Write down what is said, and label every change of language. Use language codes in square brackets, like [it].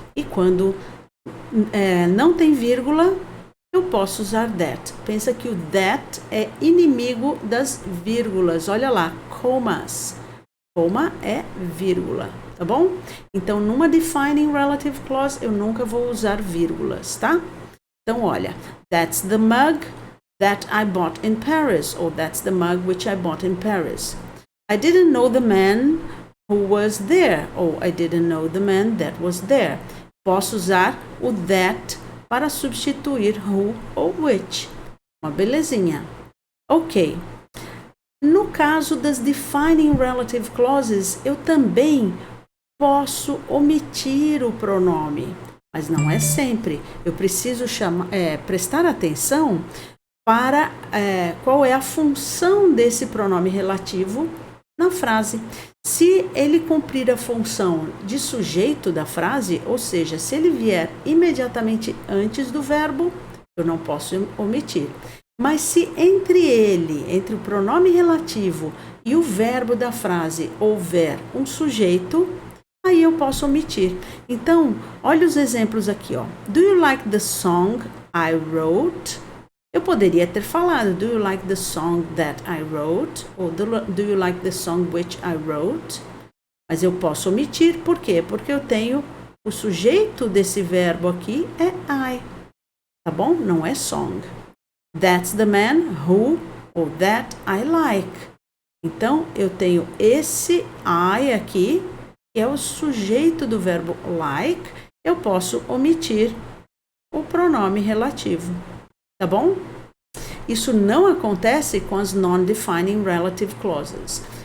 [pt] E quando não tem vírgula, eu posso usar that. Pensa que o that é inimigo das vírgulas. Olha lá, comas. Coma é vírgula, tá bom? Então, numa defining relative clause, eu nunca vou usar vírgulas, tá? Então, olha, [en] that's the mug that I bought in Paris, or that's the mug which I bought in Paris. I didn't know the man who was there, or I didn't know the man that was there. [pt] Posso usar o that para substituir who ou which. Uma belezinha. Ok. No caso das defining relative clauses, eu também posso omitir o pronome, mas não é sempre. Eu preciso prestar atenção para qual é a função desse pronome relativo na frase. Se ele cumprir a função de sujeito da frase, ou seja, se ele vier imediatamente antes do verbo, eu não posso omitir. Mas se entre o pronome relativo e o verbo da frase houver um sujeito, aí eu posso omitir. Então, olha os exemplos aqui, ó. [en] Do you like the song I wrote? [pt] Eu poderia ter falado, [en] do you like the song that I wrote? Ou do you like the song which I wrote? [pt] Mas eu posso omitir, por quê? Porque eu tenho o sujeito desse verbo aqui é I, tá bom? Não é song. [en] That's the man who, ou that I like. [pt] Então, eu tenho esse I aqui, que é o sujeito do verbo like, eu posso omitir o pronome relativo, tá bom? Isso não acontece com as non-defining relative clauses.